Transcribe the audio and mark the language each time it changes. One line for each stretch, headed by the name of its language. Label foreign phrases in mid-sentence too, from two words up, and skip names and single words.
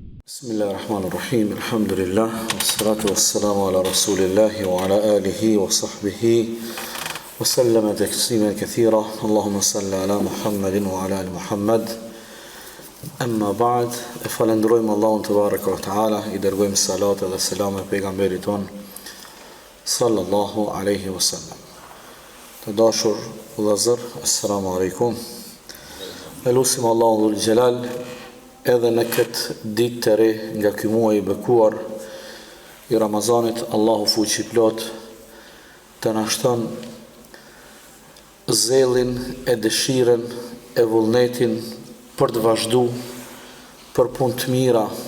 Arabic: بسم الله الرحمن الرحيم. الحمد لله. والصلاة والسلام على رسول الله وعلى آله وصحبه وسلم تسليما كثيرا. اللهم صل على محمد وعلى آل محمد. أما بعد.
Albanian: Falendrojmë Allahun
Arabic: تبارك وتعالى,
Albanian: I dërgojmë salat dhe selam e pejgamberit ton
Arabic: صلى الله عليه وسلم.
Albanian: Të dashur vëllezër,
Arabic: السلام عليكم.
Albanian: Elusim Allahun
Arabic: ذو الجلال
Albanian: edhe në këtë ditë të re nga ky muaj I bekuar I Ramazanit, Allahu fuqi plot të na shton zellin e dëshirën e vullnetin për të vazhdu për punë të mira.